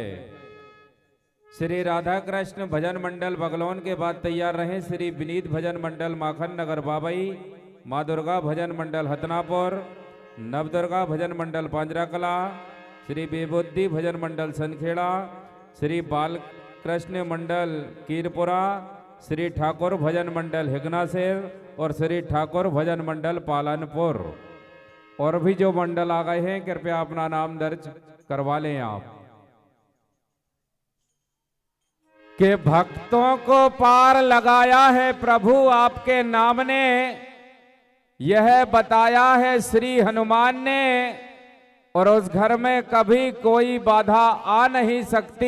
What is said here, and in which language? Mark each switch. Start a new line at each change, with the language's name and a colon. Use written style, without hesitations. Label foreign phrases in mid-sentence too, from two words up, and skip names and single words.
Hindi: श्री राधा कृष्ण भजन मंडल बगलौन के बाद तैयार रहे श्री विनीत भजन मंडल माखन नगर बाबई, माँ दुर्गा भजन मंडल हतनापुर, नवदुर्गा भजन मंडल पांजरा कला, श्री बेबुद्धि भजन मंडल सनखेड़ा, श्री बाल कृष्ण मंडल कीरपुरा, श्री ठाकुर भजन मंडल हिगनासेर और श्री ठाकुर भजन मंडल पालनपुर। और भी जो मंडल आ गए हैं कृपया अपना नाम दर्ज करवा लें आप। के भक्तों को पार लगाया है प्रभु आपके नाम ने, यह बताया है श्री हनुमान ने, और उस घर में कभी कोई बाधा आ नहीं सकती।